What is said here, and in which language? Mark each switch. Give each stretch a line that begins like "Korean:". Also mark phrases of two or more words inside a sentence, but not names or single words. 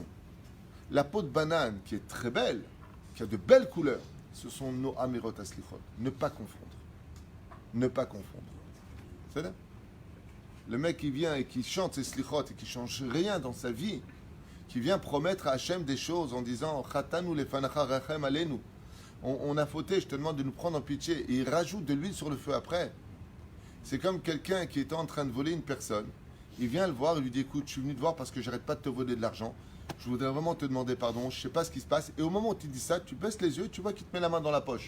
French: La peau de banane, qui est très belle, qui a de belles couleurs, ce sont nos amirot à slichot. Ne pas confondre. Ne pas confondre. C'est ça? Le mec qui vient et qui chante ses slichot et qui ne change rien dans sa vie, qui vient promettre à Hachem des choses en disant
Hebrew: חטאנו לפניך רחם עלינו.
French: On a fauté, je te demande de nous prendre en pitié. Et il rajoute de l'huile sur le feu après. C'est comme quelqu'un qui est en train de voler une personne. Il vient le voir, il lui dit écoute, je suis venu te voir parce que j'arrête pas de te voler de l'argent. Je voudrais vraiment te demander pardon, je sais pas ce qui se passe. Et au moment où tu dis ça, tu baisses les yeux et tu vois qu'il te met la main dans la poche.